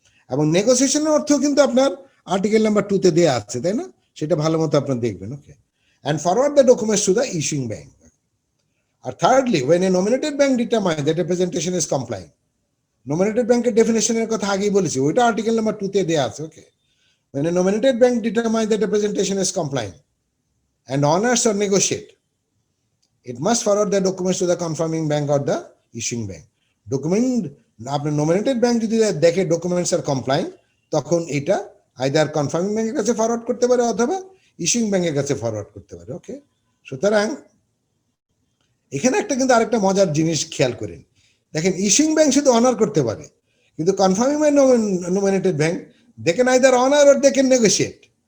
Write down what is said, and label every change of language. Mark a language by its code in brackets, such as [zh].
[bn] এবং নেগোসিয়েশনের অর্থ কিন্তু আপনার আর্টিকেল নাম্বার 2 তে দেওয়া আছে, তাই না? সেটা ভালো মতো আপনার দেখবেন। [en] Okay, and forward the documents to the issuing bank. [bn] আর thirdly, [en] when a nominated bank determines that a presentation is complying, [bn] nominated ব্যাংকের ডেফিনেশনের কথা আগেই বলেছি, ওইটা আর্টিকেল নাম্বার 2 তে দেয়া আছে। [en] Okay, when a nominated bank determines that a presentation is complying and honors or negotiate, it must forward the documents to the confirming bank or the issuing bank. [bn] Document আপনার নোমিনেটেড bank যদি দেখে documents are কমপ্লাইং, তখন এটা either confirming ব্যাংকের কাছে forward করতে পারে অথবা ইস্যুইং ব্যাংকের কাছে ফরওয়ার্ড করতে পারে। ওকে, সুতরাং এখানে একটা কিন্তু আরেকটা মজার জিনিস খেয়াল করেন, দেখেন ইস্যুইং ব্যাংক শুধু অনার করতে পারে, কিন্তু কনফার্মিং ব্যাংক নোমিনেটেড ব্যাংক দেখেন আইদার অনার অর দেখেন নেগোশিয়েট।